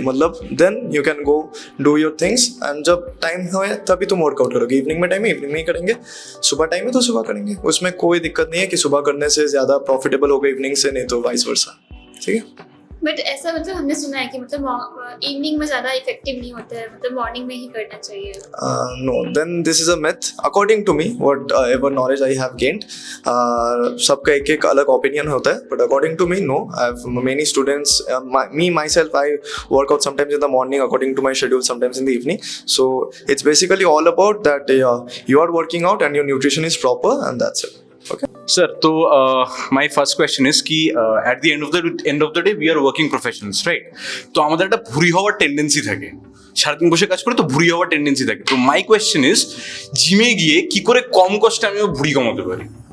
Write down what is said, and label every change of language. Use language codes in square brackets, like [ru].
[en] मतलब then you can go do your things and [hi] जब time हो तभी तुम वर्कआउट करोगे. इवनिंग में टाइम है इवनिंग में ही करेंगे, सुबह टाइम है तो सुबह करेंगे. उसमें कोई दिक्कत नहीं है कि सुबह करने से ज़्यादा प्रॉफिटेबल होगा इवनिंग से, नहीं तो वाइस वर्सा. ठीक है. बट ऐसा मतलब हमने सुना है कि मतलब इवनिंग में ज़्यादा इफेक्टिव नहीं होता है, मतलब मॉर्निंग में ही करना चाहिए. [en] No, then this is a myth. According to me, whatever knowledge I have gained, [hi] सबका एक एक अलग opinion होता है. [en] But according to me, no. I have many students. Myself, I work out sometimes in the morning according to my schedule, sometimes in the evening. So it's basically all about that. You are working out and your nutrition is proper, and that's it. Okay. [hi] Sir, तो [en] My first question is কি at the end of the day we are working professionals, right? [bn] তো আমাদের একটা ভুঁড়ি হওয়ার tendency থাকে, সারাদিন বসে কাজ করে তো ভুঁড়ি হওয়ার টেন্ডেন্সি থাকে. তো [en] my question is [bn] জিমে গিয়ে কি করে কম কষ্টে আমি ভুঁড়ি কমাতে পারি?